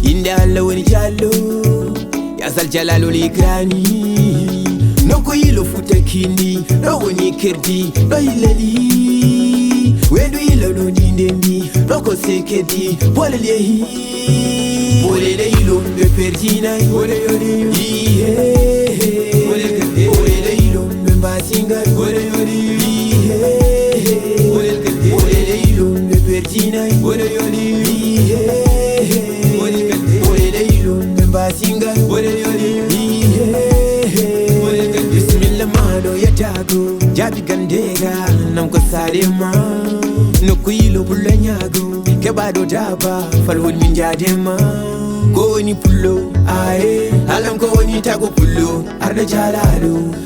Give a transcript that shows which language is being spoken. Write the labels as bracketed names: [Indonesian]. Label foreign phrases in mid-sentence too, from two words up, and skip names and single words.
[Fula] Inde Allah woni jallo. [Arabic] يا ذا الجلال والإكرام. [Fula] Noko yilo futa kindi. No woni kerdi. No yilali. Wendu yilo no nindembi. Noko sekedi. Walal yehi. Bolele ilo, mbe perjina, bole yoli, iye. Bolele ilo, mbe mbasinga, bole yoli, iye. Bolele ilo, mbe perjina, bole yoli, iye. Bolele ilo, mbe mbasinga, bole yoli, iye. Bismillah, mano ya tago, jabi Gandega, nam ko sare ma. No ko yilo bulla nyago. Ke ba do daba, fal won min jade ma. Ko woni pullo, ae. Alam ko woni tago pullo, arda jalalo.